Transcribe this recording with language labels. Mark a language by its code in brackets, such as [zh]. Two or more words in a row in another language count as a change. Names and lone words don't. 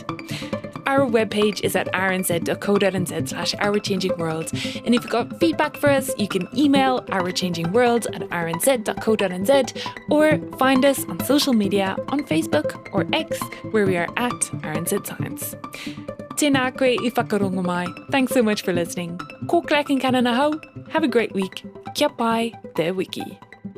[en] Our webpage is at rnz.co.nz/ourchangingworld. And if you've got feedback for us, you can email ourchangingworld@rnz.co.nz or find us on social media on Facebook or X, where we are at RNZ Science. [mi] Tēnā koe I whakarongo mai. [en] Thanks so much for listening. [mi] Ko Claire Kincannon ahau. [en] Have a great week. [mi] Kia pai te wiki.